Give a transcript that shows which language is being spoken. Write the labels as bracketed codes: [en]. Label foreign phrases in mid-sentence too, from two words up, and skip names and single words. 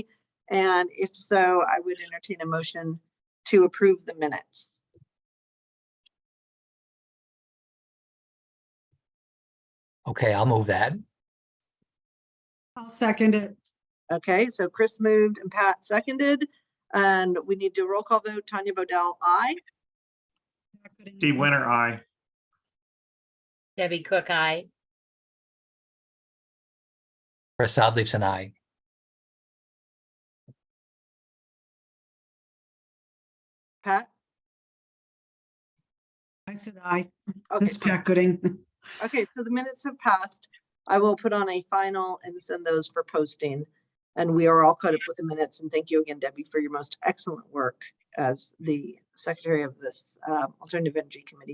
[en] And if so, I would entertain a motion to approve the minutes. Okay, I'll move that. I'll second it. Okay, so Chris moved and Pat seconded, and we need to roll call vote. Tanya Bodell, aye. Pat Gooding, Steve aye. Wenner, aye. Debbie Cook, aye. Chris Odleyson, aye. Pat? I said aye. Okay, This is Pat Gooding. okay, so the minutes have passed. I will put on a final and send those for posting. And we are all caught up with the minutes. And thank you again, Debbie, for your most excellent work as the secretary of this Alternative Energy Committee.